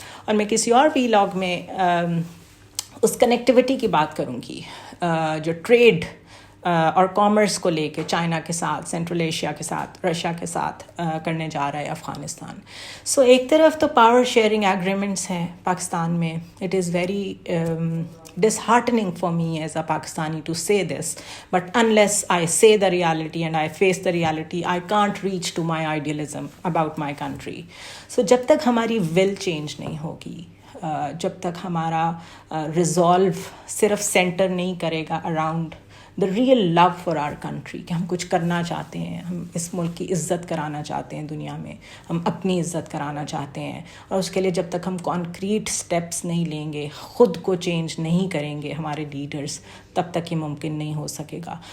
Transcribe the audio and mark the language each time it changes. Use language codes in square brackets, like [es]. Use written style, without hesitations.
[ur] اور میں کسی اور ویلاگ میں اس کنیکٹیوٹی کی بات کروں گی جو ٹریڈ اور کامرس کو لے کے چائنا کے ساتھ، سینٹرل ایشیا کے ساتھ، رشیا کے ساتھ کرنے جا رہا ہے افغانستان. سو ایک طرف تو پاور شیئرنگ ایگریمنٹس ہیں پاکستان میں. [en] It is very disheartening for me as a Pakistani to say this, but unless I say the reality and I face the reality, I can't reach to my idealism about my country. [ur] So جب تک ہماری [en] will change [ur] نہیں ہوگی، جب تک ہمارا resolve صرف center نہیں کرے گا [en] around the real love for our country [ur] کہ ہم کچھ کرنا چاہتے ہیں، ہم اس ملک کی عزت کرانا چاہتے ہیں دنیا میں، ہم اپنی عزت کرانا چاہتے ہیں، اور اس کے لیے جب تک ہم کانکریٹ سٹیپس نہیں لیں گے، خود کو چینج نہیں کریں گے ہمارے لیڈرز، تب تک یہ ممکن نہیں ہو سکے گا.